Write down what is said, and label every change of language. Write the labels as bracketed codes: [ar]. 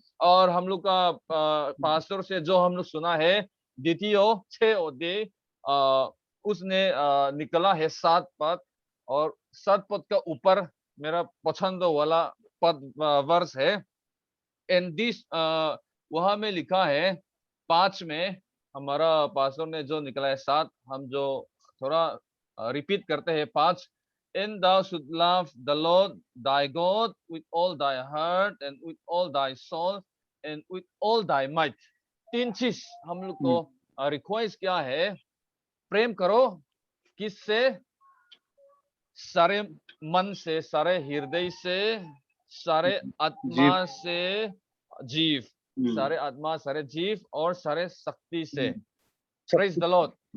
[hi] और हम लोग का पास्टर से जो हम लोग सुना है द्वितीय 6 अध्याय, उसने निकला है 7 पद, और 7 पद का ऊपर मेरा पसंद वाला पद वर्ष है। [en] and this [hi] वहां में लिखा है 5 में, हमारा पास्टर ने जो निकला है 7, हम जो थोड़ा रिपीट करते हैं 5। [en] And thou should love the Lord thy God with all thy heart and with all thy soul and with all thy might। [hi] 3 चीज हम लोग को रिक्वेस्ट क्या है, प्रेम करो किससे, सारे मन से, सारे हृदय से, सारे आत्मा से जीव, सारे आत्मा, सारे जीव और सारे शक्ति से। [en] Praise the lord.